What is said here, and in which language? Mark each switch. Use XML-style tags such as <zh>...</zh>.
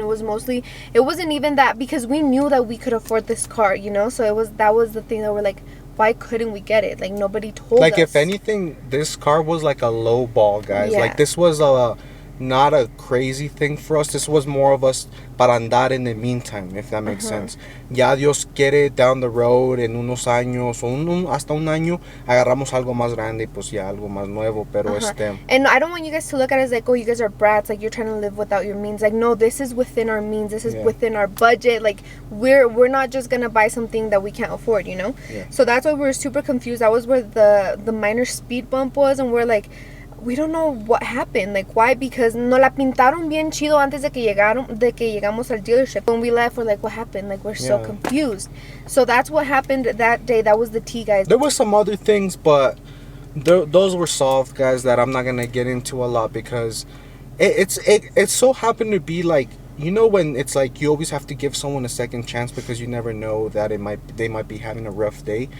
<en>It wasn't even that, because we knew that we could afford this car, you know. So that was the thing that we're like, why couldn't we get it? Like nobody told us. Like if anything, this car was like a low ball, guys. Yeah. Like this was not a crazy thing for us. This was more of us para andar in the meantime, if that makes sense.</en> <es>Ya Dios quiere, down the road, en unos años o hasta un año, agarramos algo más grande, pues ya algo más nuevo, pero</es> <en>And I don't want you guys to look at it as like, oh, you guys are brats, like you're trying to live without your means. Like no, this is within our means. This is within our budget. Like we're not just gonna buy something that we can't afford, you know. Yeah. So that's why we were super confused. That was where the minor speed bump was, and we're like, we don't know what happened. Like why?</en> <es>Because no la pintaron bien chido antes de que llegamos al dealership.</es> <en>When we left, we're like, what happened? Like we're so confused. So that's what happened that day. That was the tea, guys. There were some other things, but those were solved, guys, that I'm not gonna get into a lot, because it so happened to be like, you know, when it's like you always have to give someone a second chance because you never know that they might be having a rough day.</en>